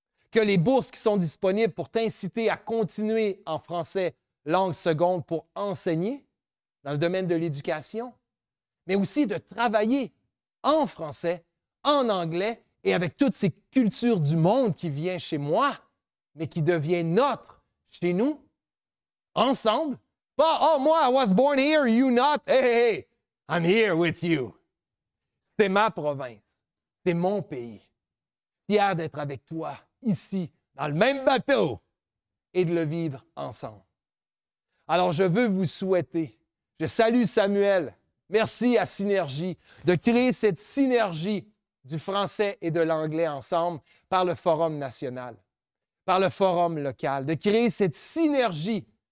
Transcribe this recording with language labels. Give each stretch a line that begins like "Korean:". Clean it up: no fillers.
French: Que les bourses qui sont disponibles pour t'inciter à continuer en français langue seconde pour enseigner dans le domaine de l'éducation, mais aussi de travailler en français, en anglais et avec toutes ces cultures du monde qui viennent chez moi, mais qui devient notre chez nous, ensemble. Pas, oh, moi,
English: I was born here, you not. Hey, hey, hey, I'm here with you.
French: C'est ma province, c'est mon pays. Fier d'être avec toi, ici, dans le même bateau, et de le vivre ensemble. Alors, je veux vous souhaiter, je salue Samuel, merci à Synergie, de créer cette synergie du français et de l'anglais ensemble par le Forum national, par le Forum local, de créer cette synergie